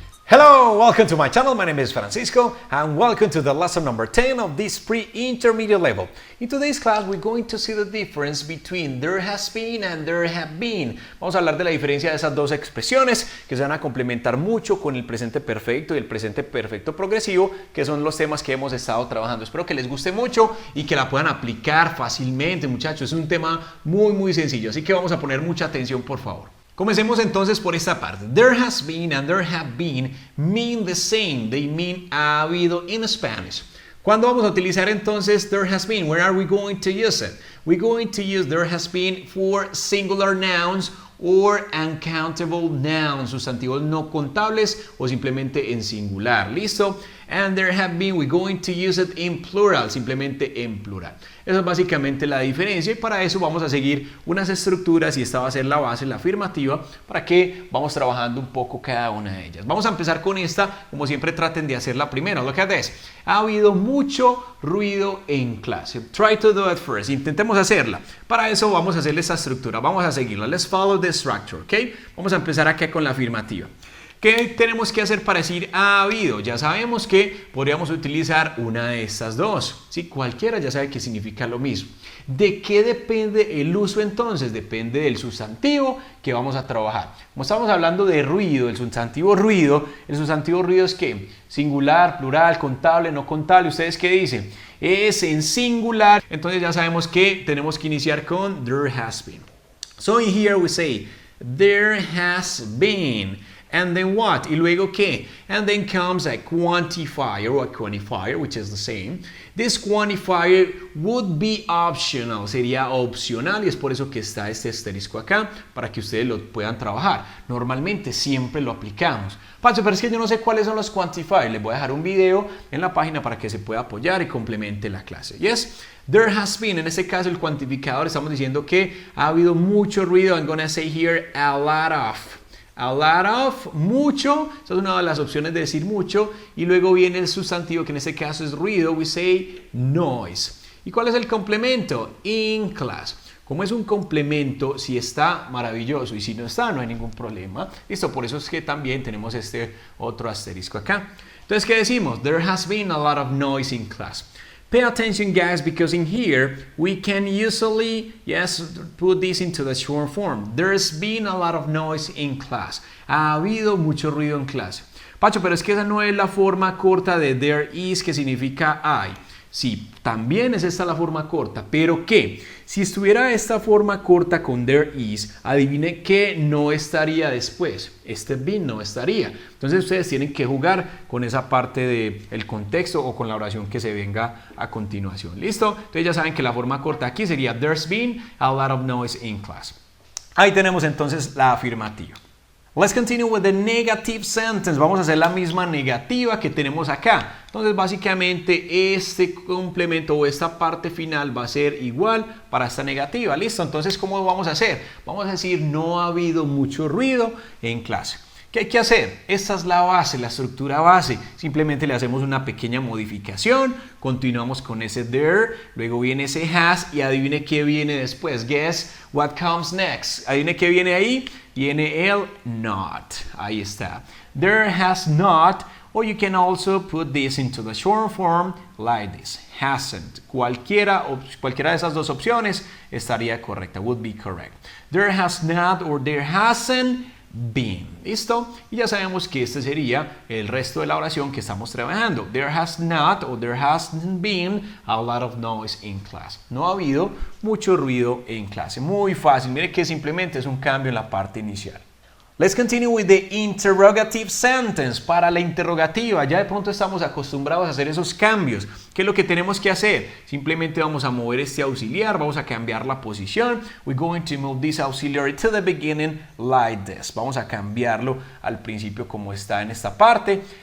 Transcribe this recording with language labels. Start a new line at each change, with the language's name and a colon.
English: Hello, welcome to my channel. My name is Francisco and welcome to the lesson number 10 of this pre-intermediate level. In today's class we're going to see the difference between there has been and there have been.
Spanish: Vamos a hablar de la diferencia de esas dos expresiones que se van a complementar mucho con el presente perfecto y el presente perfecto progresivo, que son los temas que hemos estado trabajando. Espero que les guste mucho y que la puedan aplicar fácilmente, muchachos. Es un tema muy sencillo, así que vamos a poner mucha atención, por favor. Comencemos entonces por esta parte.
English: There has been and there have been mean the same. They mean
Spanish: ha habido
English: in Spanish.
Spanish: ¿Cuándo vamos a utilizar entonces there has been?
English: Where are we going to use it? We're going to use there has been for singular nouns or uncountable nouns,
Spanish: sustantivos no contables o simplemente en singular. ¿Listo?
English: And there have been, we're going to use it in plural,
Spanish: simplemente en plural. Eso es básicamente la diferencia y para eso vamos a seguir unas estructuras y esta va a ser la base, la afirmativa, para que vamos trabajando un poco cada una de ellas. Vamos a empezar con esta, como siempre traten de hacer la primera.
English: Look at this.
Spanish: Ha habido mucho ruido en clase.
English: Try to do it first.
Spanish: Intentemos hacerla. Para eso vamos a hacerle esta estructura, vamos a seguirla.
English: Let's follow the structure,
Spanish: ¿ok? Vamos a empezar acá con la afirmativa. ¿Qué tenemos que hacer para decir ha habido? Ya sabemos que podríamos utilizar una de estas dos. ¿Sí? Cualquiera ya sabe que significa lo mismo. ¿De qué depende el uso entonces? Depende del sustantivo que vamos a trabajar. Como estamos hablando de ruido, el sustantivo ruido es ¿qué? Singular, plural, contable, no contable. ¿Ustedes qué dicen? Es en singular. Entonces ya sabemos que tenemos que iniciar con there has been.
English: So in here we say there has been. And then what?
Spanish: ¿Y luego qué?
English: And then comes a quantifier or a quantifier, which is the same. This quantifier would be optional,
Spanish: sería opcional y es por eso que está este asterisco acá, para que ustedes lo puedan trabajar. Normalmente siempre lo aplicamos. Pancho, pero es que yo no sé cuáles son los quantifiers. Les voy a dejar un video en la página para que se pueda apoyar y complemente la clase.
English: Yes? There has been,
Spanish: en este caso el cuantificador, estamos diciendo que ha habido mucho ruido.
English: I'm gonna say here a lot of.
Spanish: A lot of, mucho, esa es una de las opciones de decir mucho, y luego viene el sustantivo que en este caso es ruido,
English: we say noise.
Spanish: ¿Y cuál es el complemento?
English: In class.
Spanish: Como es un complemento, si está maravilloso y si no está, no hay ningún problema. Listo, por eso es que también tenemos este otro asterisco acá. Entonces, ¿qué decimos?
English: There has been a lot of noise in class. Pay attention, guys, because in here we can usually, put this into the short form. There's been a lot of noise in class.
Spanish: Ha habido mucho ruido en clase. Pacho, pero es que esa no es la forma corta de there is, que significa hay. Sí, también es esta la forma corta, pero ¿qué? Si estuviera esta forma corta con there is, adivine que no estaría después. Este been no estaría. Entonces ustedes tienen que jugar con esa parte del contexto o con la oración que se venga a continuación. ¿Listo? Entonces ya saben que la forma corta aquí sería
English: there's been a lot of noise in class.
Spanish: Ahí tenemos entonces la afirmativa.
English: Let's continue with the negative sentence.
Spanish: Vamos a hacer la misma negativa que tenemos acá. Entonces, básicamente, este complemento o esta parte final va a ser igual para esta negativa. ¿Listo? Entonces, ¿cómo vamos a hacer? Vamos a decir, no ha habido mucho ruido en clase. ¿Qué hay que hacer? Esta es la base, la estructura base. Simplemente le hacemos una pequeña modificación. Continuamos con ese there. Luego viene ese has. Y adivine qué viene después.
English: Guess what comes next.
Spanish: Adivine qué viene ahí. Viene el not. Ahí está.
English: There has not. Or you can also put this into the short form like this. Hasn't.
Spanish: Cualquiera de esas dos opciones estaría correcta.
English: Would be correct. There has not or there hasn't been.
Spanish: ¿Listo? Y ya sabemos que este sería el resto de la oración que estamos trabajando.
English: There has not or there hasn't been a lot of noise in class.
Spanish: No ha habido mucho ruido en clase. Muy fácil. Mire que simplemente es un cambio en la parte inicial.
English: Let's continue with the interrogative sentence.
Spanish: Para la interrogativa, ya de pronto estamos acostumbrados a hacer esos cambios. ¿Qué es lo que tenemos que hacer? Simplemente vamos a mover este auxiliar, vamos a cambiar la posición.
English: We're going to move this auxiliary to the beginning like this.
Spanish: Vamos a cambiarlo al principio como está en esta parte.